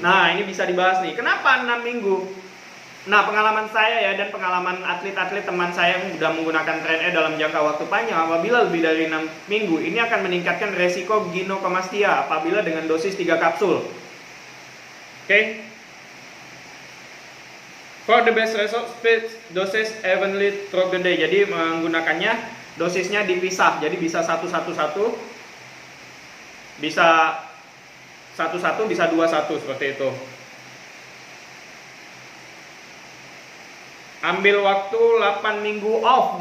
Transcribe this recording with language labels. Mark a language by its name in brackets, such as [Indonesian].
[Indonesian] Nah, ini bisa dibahas nih, kenapa 6 minggu? Nah, pengalaman saya ya, dan pengalaman atlet-atlet teman saya yang sudah menggunakan Tren E dalam jangka waktu panjang, apabila lebih dari 6 minggu, ini akan meningkatkan resiko ginekomastia apabila dengan dosis 3 kapsul. Oke. [English] For the best result, speed doses evenly throughout the day. [Indonesian] Jadi menggunakannya dosisnya dipisah. Jadi bisa satu-satu, bisa 1-1, bisa 2-1 seperti itu. Ambil waktu 8 minggu off.